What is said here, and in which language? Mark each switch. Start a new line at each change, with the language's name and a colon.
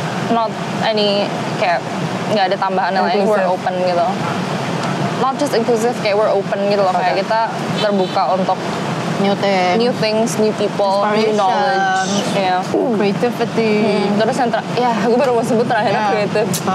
English: Not any
Indonesian: kayak nggak ada tambahannya lain.
English: We're open
Indonesian: gitu.
English: Not just inclusive,
Indonesian: kayak
English: we're open
Indonesian: gitu loh. Kayak kita terbuka untuk
English: New things, new people, new knowledge, creativity.
Indonesian: Terus yang gue baru mau sebut terakhirnya creative.